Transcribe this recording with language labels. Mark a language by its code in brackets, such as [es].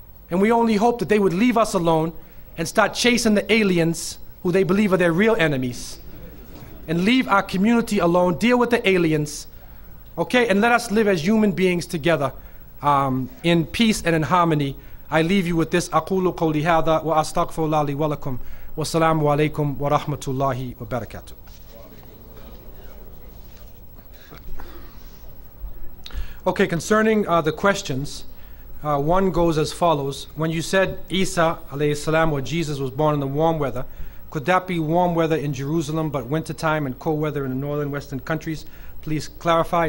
[en] And we only hope that they would leave us alone and start chasing the aliens who they believe are their real enemies, and leave our community alone, deal with the aliens, okay, and let us live as human beings together in peace and in harmony. I leave you with this. [ar] أقول قولي هذا وأستغفر الله لي ولكم والسلام عليكم ورحمة الله وبركاته. [en] Okay, concerning the questions, one goes as follows. When you said Isa alayhi salam or Jesus was born in the warm weather, could that be warm weather in Jerusalem but wintertime and cold weather in the northern western countries? Please clarify.